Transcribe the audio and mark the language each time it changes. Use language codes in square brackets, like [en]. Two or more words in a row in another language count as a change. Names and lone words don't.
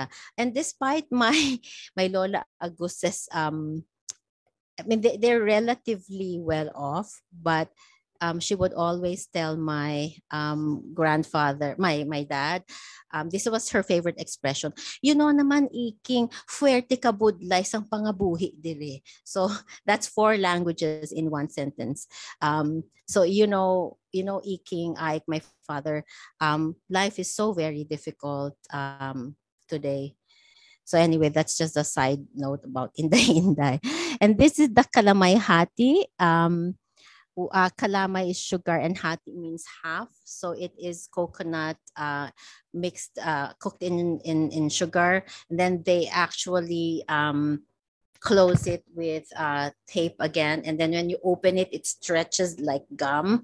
[en] And despite my Lola Agus's I mean, they're relatively well off, but she would always tell my grandfather, my dad, this was her favorite expression. You know [hil] naman, iking, fuerte ka budlay sang pangabuhi dire. [en] So that's 4 languages in one sentence. So iking, Ike, my father, life is so very difficult today. So anyway, that's just a side note about Inday Inday. And this is the kalamay hati. Kalamay is sugar and hati means half. So it is coconut mixed, cooked in sugar. And then they actually close it with tape again. And then when you open it, it stretches like gum.